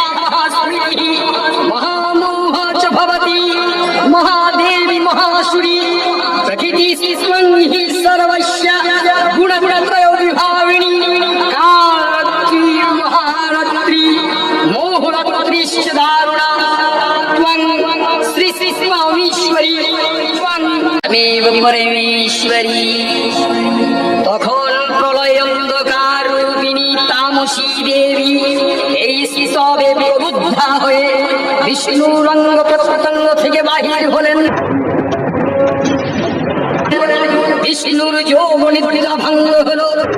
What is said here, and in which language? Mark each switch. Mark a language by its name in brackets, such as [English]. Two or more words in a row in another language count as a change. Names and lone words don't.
[Sanskrit] महास्मृतिः महामोह च भवति महादेवी महासुरी प्रकृति स्वं हि सर्वस्य गुणत्रयो विभाविनी कालरात्रि महारात्रि मोहरात्रिश्च दारुणा त्वं श्री श्री स्वामीश्वरी त्वं तमेव परमेश्वरी। [Bangla] তখন প্রলয় অন্ধকার রূপিণী তামসী দেবী এই শিশবে প্রবুদ্ধা হয়ে বিষ্ণুর অঙ্গ প্রত্যঙ্গ থেকে বাহির হলেন। বিষ্ণুর যোগ নিদ্রা ভঙ্গ হলো।